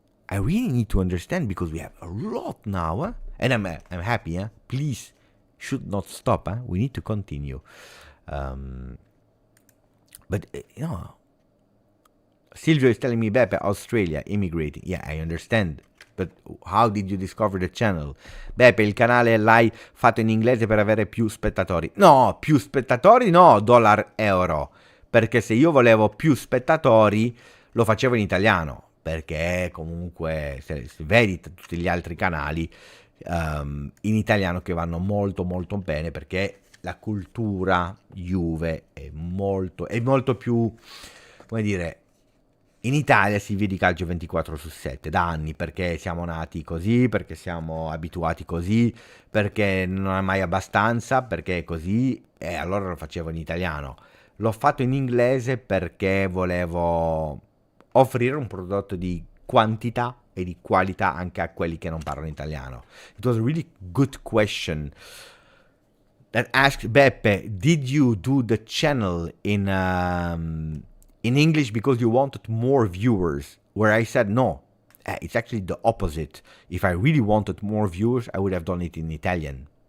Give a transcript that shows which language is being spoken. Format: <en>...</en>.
<en>I really need to understand, because we have a lot now, huh? And I'm happy, huh? Please, should not stop, huh? We need to continue. But you know, Silvio is telling me, Beppe, Australia, immigrating. Yeah, I understand. But how did you discover the channel?</en> <it>Beppe, il canale l'hai fatto in inglese per avere più spettatori. No, più spettatori no, dollar, euro. Perché se io volevo più spettatori, lo facevo in italiano. Perché comunque, se vedi tutti gli altri canali in italiano che vanno molto bene, perché la cultura Juve è molto più, come dire, in Italia si vede calcio 24/7 da anni, perché siamo nati così, perché siamo abituati così, perché non è mai abbastanza, perché è così, e allora lo facevo in italiano. L'ho fatto in inglese perché volevo offrire un prodotto di quantità e di qualità anche a quelli che non parlano italiano.</it> <en>It was a really good question that asked Beppe, did you do the channel in English because you wanted more viewers? Where I said no. It's actually the opposite. If I really wanted more viewers, I would have done it in Italian.</en>